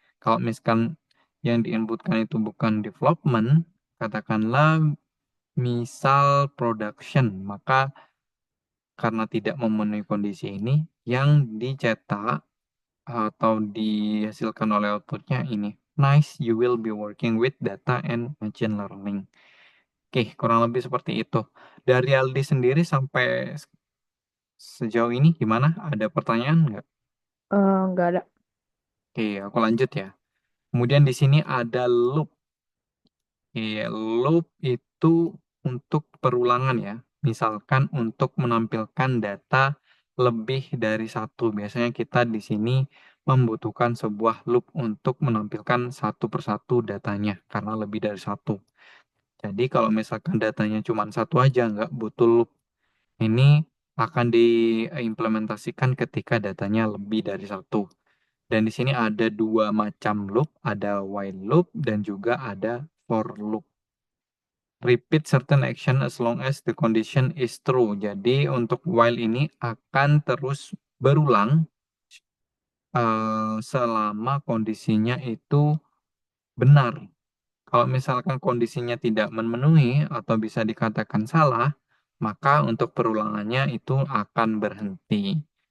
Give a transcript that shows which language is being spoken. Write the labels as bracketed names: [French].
[Indonesian] Kalau misalkan yang diinputkan itu bukan development, katakanlah misal production, maka karena tidak memenuhi kondisi ini, yang dicetak atau dihasilkan oleh outputnya ini. [English] Nice, you will be working with data and machine learning. [Indonesian] Oke, kurang lebih seperti itu. Dari Aldi sendiri sampai sejauh ini gimana? Ada pertanyaan nggak? Nggak ada. Oke, aku lanjut ya. Kemudian di sini ada loop. Oke, loop itu untuk perulangan ya. Misalkan untuk menampilkan data lebih dari satu. Biasanya kita di sini membutuhkan sebuah loop untuk menampilkan satu persatu datanya karena lebih dari satu. Jadi kalau misalkan datanya cuma satu aja, nggak butuh loop. Ini akan diimplementasikan ketika datanya lebih dari satu. Dan di sini ada dua macam loop, ada while loop dan juga ada for loop. [English] Repeat certain action as long as the condition is true. [Indonesian] Jadi untuk while ini akan terus berulang selama kondisinya itu benar. Kalau misalkan kondisinya tidak memenuhi atau bisa dikatakan salah, maka untuk perulangannya itu akan berhenti.